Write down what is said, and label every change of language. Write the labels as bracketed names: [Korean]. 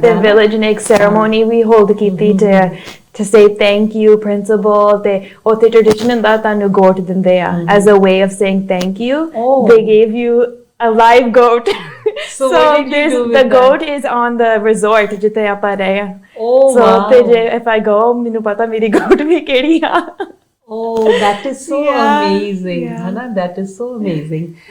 [English] The village [Punjabi] ਨੇ ਇੱਕ [English] ceremony ਵੀ hold ਕੀਤੀ to say thank you principal. [Punjabi] ਤੇ ਉੱਥੇ [English] tradition [Punjabi] ਹੁੰਦਾ ਤੁਹਾਨੂੰ [English] goat [Punjabi] ਦਿੰਦੇ ਆ [English] as a way of saying thank you. They gave you a live goat. So what did you do with the goat is on the resort [Punjabi] ਜਿੱਥੇ ਆਪਾਂ ਰਹੇ ਆ. [English] So if I go [Punjabi] ਮੈਨੂੰ ਪਤਾ ਮੇਰੀ goat ਵੀ ਕਿਹੜੀ ਆ. [English] That is so amazing, hana, that is so amazing.